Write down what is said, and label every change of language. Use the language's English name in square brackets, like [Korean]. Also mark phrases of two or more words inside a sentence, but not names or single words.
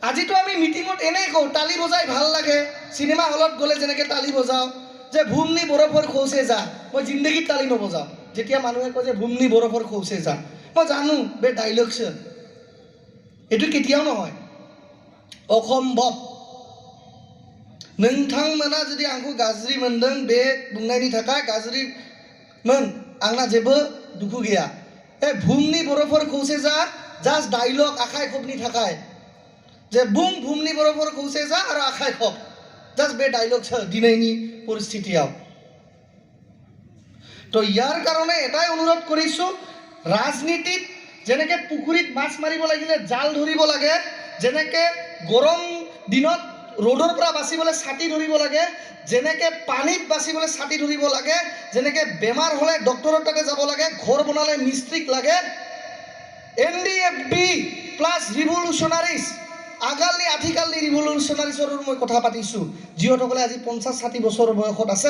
[Assamese] আজিতো আমি মিটিঙত এনেই কওঁ তালি বজাই ভাল লাগে, চিনেমা হলত গ'লে যেনেকৈ তালি বজাওঁ যে [Bodo] भुमनि बरफोर खौसे जा, [Assamese] মই জিন্দগীত তালি নবজাওঁ। যেতিয়া মানুহে কয় যে [Bodo] भुमनि बरफोर खौसे जा, [Assamese] মই জানো বে ডাইলগছে, এইটো কেতিয়াও নহয়, অসম্ভৱ। [Bodo] नोंथांमोना जुदि आंखौ गाज्रि मोनदों बे बुंनायनि थाखाय गाज्रि मोन, आंना जेबो दुखु गैया। भुमनि बरफोर खौसे जा जास्ट डायलग आखाइ खबनि थाखाय जे बुं भुमनि बरफोर खौसे जा आरो आखाइ खब, जास्ट बे डायलग दिनैनि परिस्थितियाव। [Hindi] तो यार [Assamese] কাৰণে এটাই অনুৰোধ কৰিছো, ৰাজনীতিত যেনেকৈ পুখুৰীত মাছ মাৰিব লাগিলে জাল ধৰিব লাগে, যেনেকৈ গৰম দিনত रोडर পৰা বাচিবলৈ ছাতি ধৰিব লাগে, যেনেকৈ পানীত বাচিবলৈ ছাতি ধৰিব লাগে, যেনেকৈ বেমাৰ হ'লে ডক্টৰৰ তাতে যাব লাগে, ঘৰ বনালে মিস্ত্ৰীক লাগে, NDFB প্লাছ ৰিভলিউচনাৰিজ আগালি আঠিকালি ৰিভলিউচনাৰিজৰ মই কথা পাতিছোঁ, যিসকলে আজি 50-60 বছৰ বয়সত আছে।